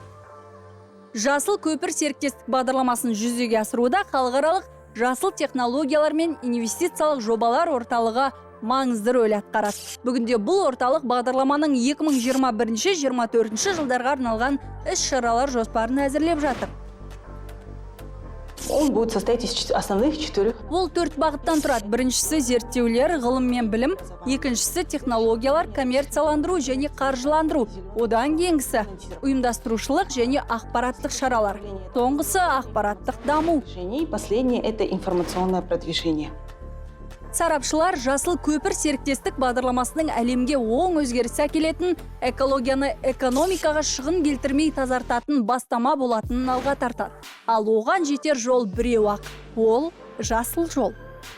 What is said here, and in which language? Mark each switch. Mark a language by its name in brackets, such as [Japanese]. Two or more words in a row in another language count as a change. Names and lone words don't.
[Kazakh] Жасыл көпір серіктестік бағдарламасын жүзеге асыруда халықаралық жасыл технологиялар мен инвестициялық жобалар орталығы маңызды рөл атқарады. Бүгінде бұл орталық бағдарламаның 2021-2024 жылдарға арналған іс-шаралар жоспарын әзірлеп жатыр. [Russian] Он будет состоять из основных 4. [Kazakh] Ол 4 бағыттан тұрады. Біріншісі зерттеулер, ғылым мен білім, екіншісі технологиялар, коммерцияландыру және қаржыландыру. Одан кейінгісі ұйымдастырушылық және ақпараттық шаралар. Соңғысы ақпараттық даму. [Russian] И последнее — это информационное продвижение. [Kazakh] Сарапшылар жасыл көпір серіктестік бағдарламасының әлемге оң өзгеріс әкелетін, экологияны экономикаға шығын келтірмей тазартатын бастама болатынын алға тартады. Ал оған жетер жол біреу ақ. Ол жасыл жол.